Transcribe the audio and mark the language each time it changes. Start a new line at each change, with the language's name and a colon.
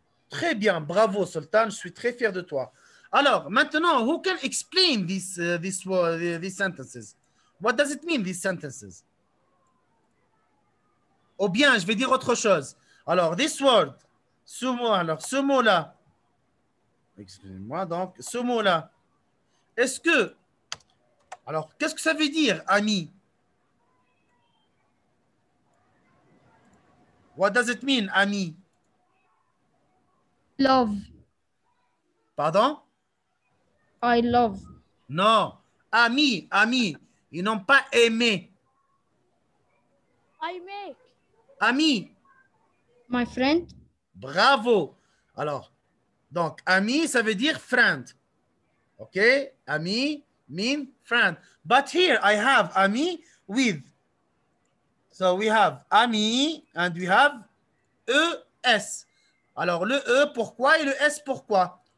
French: Très bien, bravo Sultan, je suis très fier de toi. Alors, maintenant,
English: who can explain these sentences? What does it mean, these sentences?
French: Ou bien, je vais dire autre chose. Alors,
English: this word,
French: ce mot, alors, ce mot-là, excusez-moi, donc, ce mot-là, est-ce que, alors, qu'est-ce que ça veut dire, ami?
English: What does it mean, ami? Love,
French: Pardon?
English: I love.
French: Non, ami, ami, ils n'ont pas aimé.
English: I make.
French: Ami,
English: My friend,
French: bravo. Alors, donc, ami, ça veut dire friend.
English: OK? Ami mean friend. But here I have ami with. So we have ami and we have ES.
French: Alors, le E, pourquoi? Et le S, pourquoi?